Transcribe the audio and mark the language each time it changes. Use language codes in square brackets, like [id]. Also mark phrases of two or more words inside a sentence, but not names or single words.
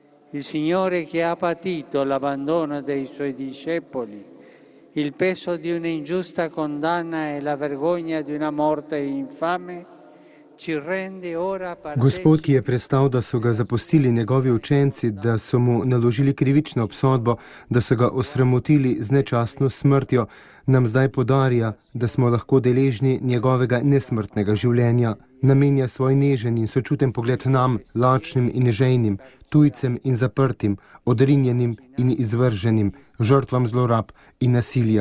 [it] Il Signore che ha patito l'abbandono dei Suoi discepoli, il peso di un'ingiusta condanna e la vergogna di una morte infame, ci rende ora [sl] Gospod, ki je [it] partecipi. [sl] prestal, da so ga zapustili njegovi učenci, da so mu naložili krivično obsodbo, da so ga osramotili z nečastno smrtjo, nam zdaj podarja, da smo lahko deležni njegovega nesmrtnega življenja. Namenja svoj nežen in sočuten pogled nam, lačnim in žejnim, tujcem in zaprtim, odrinjenim in izvrženim, žrtvam zlorab in nasilja.